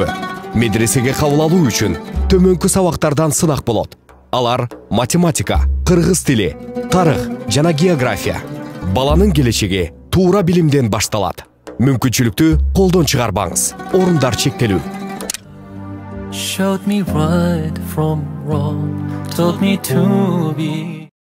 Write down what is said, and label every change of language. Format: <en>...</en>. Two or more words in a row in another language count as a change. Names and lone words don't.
<ky>Медресеге кабыл алуу үчүн төмөнкү сабактардан сынак болот. Алар математика, кыргыз тили, тарых жана география. Баланын келечеги туура билимден башталат. Мүмкүнчүлүктү колдон чыгарбаңыз. Орундар чектелүү.</ky> <en>Showed me right from wrong, told me to be</en>